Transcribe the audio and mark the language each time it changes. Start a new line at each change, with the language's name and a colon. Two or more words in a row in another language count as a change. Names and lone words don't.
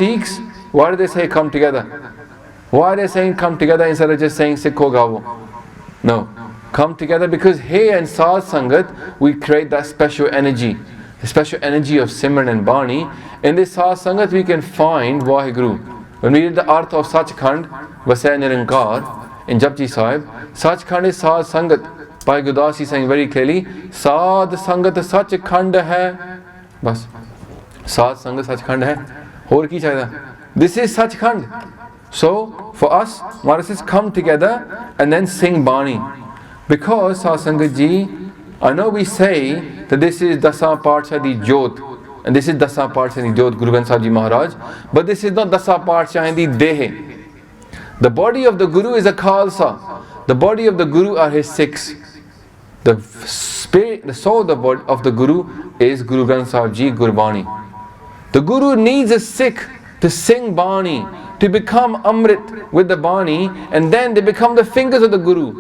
English: Why do they say come together? Why are they saying come together instead of just saying
Punjabi: ਸਿੱਖੋ ਗਾਵਹੁ?
English: No. Come together because here in
Punjabi: ਸਾਧ ਸੰਗਤ
English: we create that special energy. The special energy of Simran and Baanee. In this
Punjabi: ਸਾਧ ਸੰਗਤ
English: we can find Vaheguru. When we read the Arth of
Punjabi: ਸਚਖੰਡ, ਵਸੈ ਨਿਰੰਕਾਰ,
English: in Japji Sahib, Sachkhand is
Punjabi: ਸਾਧ ਸੰਗਤ.
English: Bhai Gurdasi saying very clearly,
Punjabi: ਸਾਧ ਸੰਗਤ ਸਚਖੰਡ ਹੈ। ਬਸ. ਸਾਧ ਸੰਗਤ ਸਚਖੰਡ ਹੈ. ਔਰ ਕੀ ਚਾਹੀਦਾ?
English: This is Sachkhand. So, for us, Maharaj says, come together and then sing Baanee. Because,
Punjabi: ਸਤਸੰਗਤ ਜੀ,
English: I know we say that this is
Punjabi: ਦਸਾਂ ਪਾਤਸ਼ਾਹ ਦੀ ਜੋਤ,
English: and this is
Punjabi: ਦਸਾਂ ਪਾਤਸ਼ਾਹ ਦੀ ਜੋਤ,
English: Guru Granth Sahib Ji Maharaj, but this is not
Punjabi: ਦਸਾਂ ਪਾਤਸ਼ਾਹ ਦੀ ਦੇਹ.
English: The body of the Guru is a Khalsa. The body of the Guru are his Sikhs. The spirit, the soul of the Guru is Guru Granth Sahib Ji, Gurbani. The Guru needs a Sikh to sing Baanee, to become Amrit with the Baanee, and then they become the fingers of the Guru.